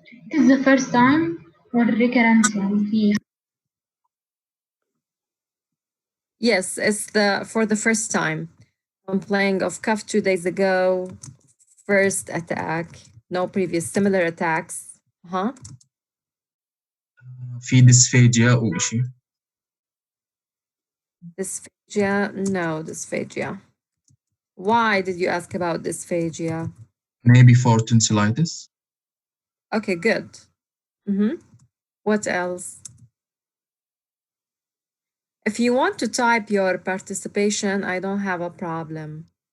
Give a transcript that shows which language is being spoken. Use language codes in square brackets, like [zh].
[en] This is the first time or recurrent [ar] يعني فيه [en] yes it's for the first time. complaining of cough 2 days ago. First attack. No previous similar attacks. Huh? [ar] في dysphagia أو إشي. [en] Dysphagia? No, dysphagia. Why did you ask about dysphagia? Maybe for tonsillitis. Okay, good. What else? If you want to type your participation, I don't have a problem.